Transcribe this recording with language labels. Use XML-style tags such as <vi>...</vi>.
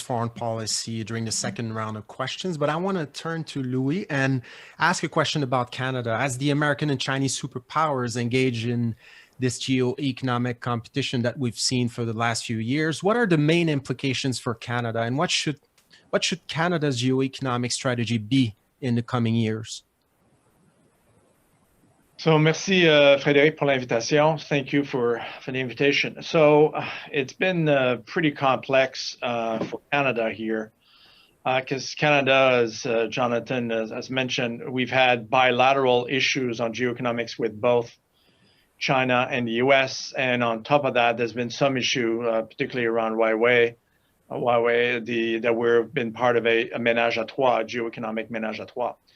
<en>foreign policy during the second round of questions, but I want to turn to Louis and ask a question about Canada. As the American and Chinese superpowers engage in this geo-economic competition that we've seen for the last few years, what are the main implications for Canada, and what should Canada's geo-economic strategy be in the coming years?</en> <fr>So, merci, Frédérick, pour l'invitation.</fr> <en>Thank you for the invitation. So, it's been pretty complex for Canada here, because Canada, as Jonathan has mentioned, we've had bilateral issues on geoeconomics with both China and the U.S. And on top of that, there's been some issue, particularly around Huawei, that we've been part of a ménage à trois, a geoeconomic ménage à trois.</en>